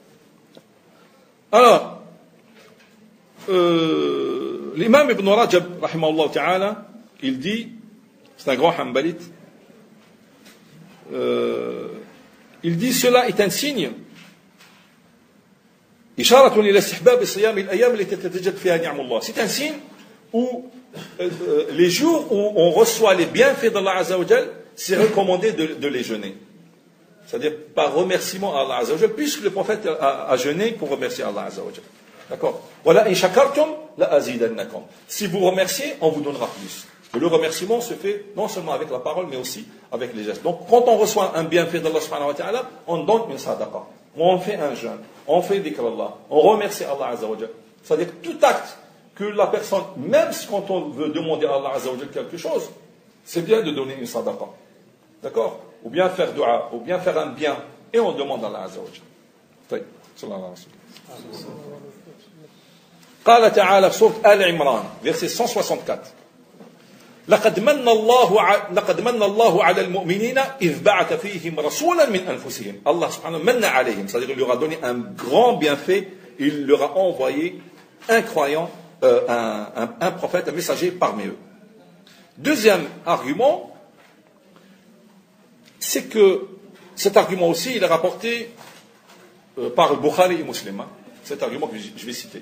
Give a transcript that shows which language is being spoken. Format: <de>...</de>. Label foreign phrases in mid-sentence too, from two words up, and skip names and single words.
<fr>Alors, l'imam Ibn Rajab,</fr> <ar>رحمه الله تعالى,</ar> <fr>il dit, c'est un grand hanbalite, il dit, cela est un signe, c'est un signe où les jours où on reçoit les bienfaits d'Allah</fr> <ar>عز وجل,</ar> <fr>c'est recommandé de les jeûner. C'est-à-dire par remerciement à Allah</fr> <ar>عز وجل,</ar> <fr>puisque le prophète a jeûné pour remercier Allah</fr> <ar>عز وجل.</ar> <fr>D'accord? Voilà,</fr> <ar>إن شكرتم لأزيدنكم.</ar> <fr>Si vous remerciez, on vous donnera plus. Et le remerciement se fait non seulement avec la parole, mais aussi avec les gestes. Donc, quand on reçoit un bienfait d'Allah</fr> <ar>سبحانه وتعالى,</ar> <fr>on donne une sadaqa. On fait un jeûne, on fait</fr> <ar>ذكر الله,</ar> <fr>on remercie Allah</fr> <ar>عز وجل.</ar> <fr>C'est-à-dire que tout acte que la personne, même quand on veut demander à Allah</fr> <ar>عز وجل</ar> <fr>quelque chose, c'est bien de donner une sadaqa. D'accord? Ou bien faire dua, ou bien faire un bien, et on demande à Allah</fr> <ar>عز وجل. صلى الله عليه وسلم. قال تعالى في سورة آل عمران verset 164 لقد من الله على المؤمنين إذ بعث فيهم رسولا من أنفسهم الله سبحانه من عليهم,</ar> <fr>c'est-à-dire il leur a donné un grand bienfait, il leur a envoyé un croyant, un prophète, un messager parmi eux. Deuxième argument, c'est que cet argument aussi il est rapporté par Bukhari et Muslim, cet argument que je vais citer.</fr>